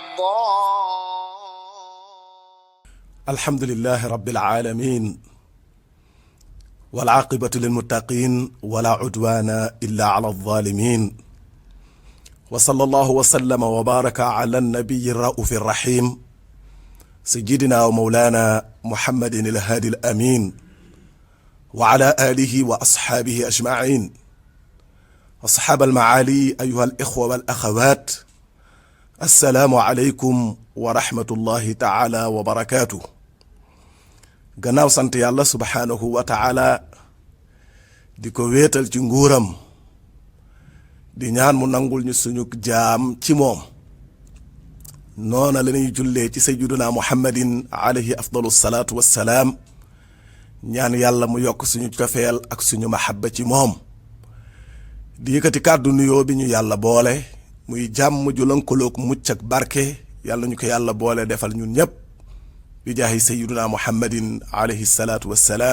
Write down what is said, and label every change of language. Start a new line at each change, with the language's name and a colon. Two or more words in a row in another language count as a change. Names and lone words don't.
Arabic: الحمد لله رب العالمين والعاقبة للمتقين ولا عدوان إلا على الظالمين وصلى الله وسلم وبارك على النبي الرؤوف الرحيم سيدنا ومولانا محمد الهادي الأمين وعلى آله وأصحابه أجمعين. أصحاب المعالي أيها الإخوة والأخوات، السلام عليكم ورحمة الله تعالى وبركاته.
Wolof: gannaaw sant yàlla
Arabic: سبحانه وتعالى
Wolof: di ko wéetal ci nguuram di ñaan mu nangul ñu suñu jaam ci moom noona la ñuy jullee ci
Arabic: سيدنا محمد عليه أفضل الصلاة والسلام
Wolof: ñaan yàlla mu yokk suñu cofeel ak suñu mahabba ci moom di yëkkati kàddu nuyoo bi ñu yàlla boole muy jàmm ju lënkaloog mucc ak barke yàlla ñu ko yàlla boole defal ñun ñëpp bi jaahi
Arabic: سيدنا محمد عليه الصلاة والسلام.